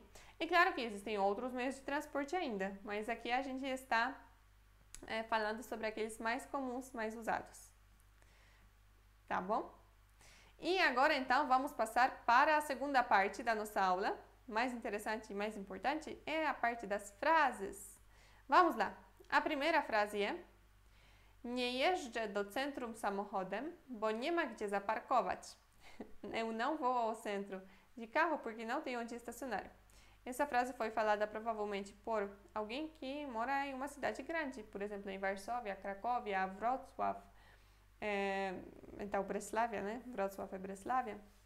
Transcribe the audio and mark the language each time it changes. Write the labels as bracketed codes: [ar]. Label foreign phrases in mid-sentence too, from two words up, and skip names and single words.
[pt] É claro que existem outros meios de transporte ainda, mas aqui a gente está falando sobre aqueles mais comuns, mais usados. Tá bom? E agora, então, vamos passar para a segunda parte da nossa aula. Mais interessante e mais importante é a parte das frases. Vamos lá. A primeira frase é: [pl] Nie jeżdżę do centrum samochodem, bo nie ma gdzie zaparkować. [pt] Eu não vou ao centro de carro porque não tem onde estacionar. Essa frase foi falada provavelmente por alguém que mora em uma cidade grande, por exemplo, em Varsóvia, Cracóvia, Wrocław, então Breslavia, né? Wrocław é Breslavia.